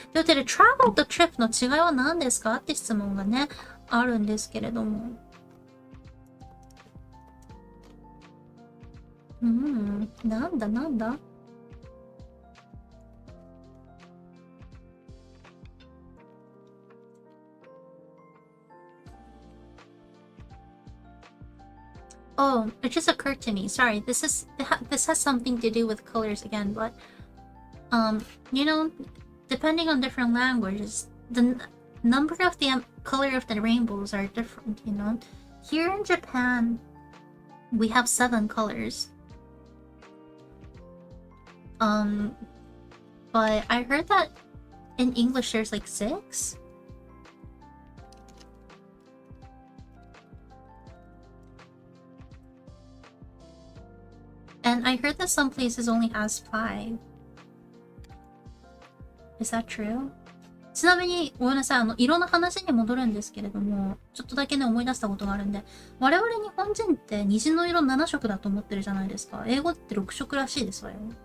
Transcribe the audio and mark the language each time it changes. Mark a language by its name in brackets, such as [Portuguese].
[Japanese] ということで、travel と trip の違いは何ですかって質問がね、あるんですけれども。なんだ [English] Oh, it just occurred to me. Sorry, this has something to do with colors again, but you know, depending on different languages, the number of the color of the rainbows are different, you know. Here in Japan, we have 7 colors. But I heard that in English there's like 6. And I heard that some places only has 5. Is that true? [Japanese] ちなみに、ごめんなさい、色の話に戻るんですけれども、ちょっとだけね、思い出したことがあるんで、我々日本人って虹の色7色だと思ってるじゃないですか。英語って6色らしいですわよ。